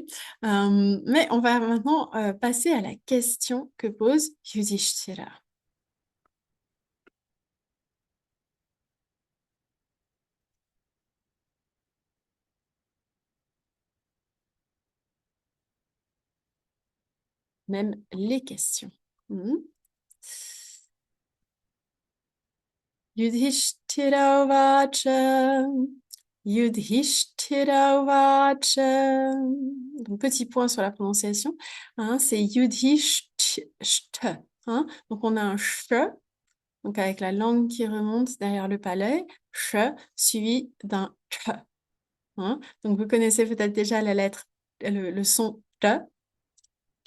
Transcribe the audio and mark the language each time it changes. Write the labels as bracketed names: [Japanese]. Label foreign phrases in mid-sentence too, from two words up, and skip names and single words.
[French] Mais on va maintenant passer à la question que pose Yudhishthira. Même les questions. Mhm. [Sanskrit] Yudhishthira Vacha. Yudhishthira Vacha. [French] Donc, petit point sur la prononciation. Hein, c'est Yudhishthira. Hein, donc, on a un ch, donc avec la langue qui remonte derrière le palais, ch, suivi d'un ch. Hein. Donc, vous connaissez peut-être déjà la lettre, le son t, ch.